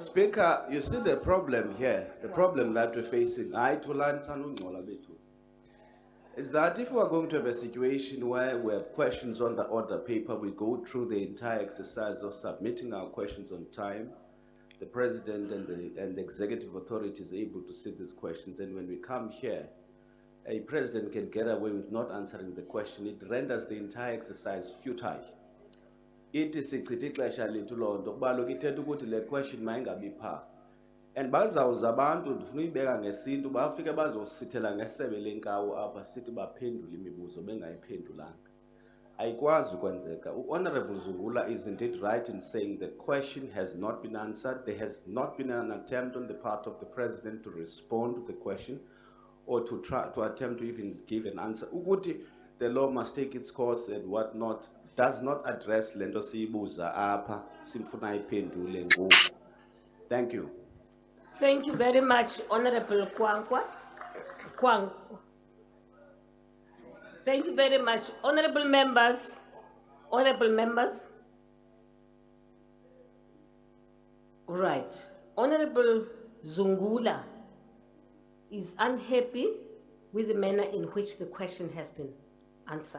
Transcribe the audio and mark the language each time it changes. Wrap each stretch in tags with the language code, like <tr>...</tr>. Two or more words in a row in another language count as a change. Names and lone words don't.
<en>Speaker, you see the problem here, the problem that we're facing, is that if we're going to have a situation where we have questions on the order paper, we go through the entire exercise of submitting our questions on time, the president and the executive authority is able to see these questions, and when we come here, a president can get away with not answering the question. It renders the entire exercise futile. It is a critical challenge to law. The question</en> <xh>mayingabi pha. And bazawuza abantu ndifuna uyibeka ngesintu bafike bazosithela ngesebe lenkawu apha sithi baphendule imibuzo bengayiphendulanga. Ayikwazi ukwenzeka.</xh> <en>Honorable Zungula, isn't it right in saying the question has not been answered? There has not been an attempt on the part of the president to respond to the question or to attempt to even give an answer.</en> <xh>Ukuthi</xh> <en>the law must take its course and whatnot does not address</en> <xh>lento siyibuza apha simfuna iphendule ngoku.</xh> <en>Thank you. Thank you very much, Honorable Kwang. Thank you very much, honorable members. Right, Honorable Zungula is unhappy with the manner in which the question has been answered.</en>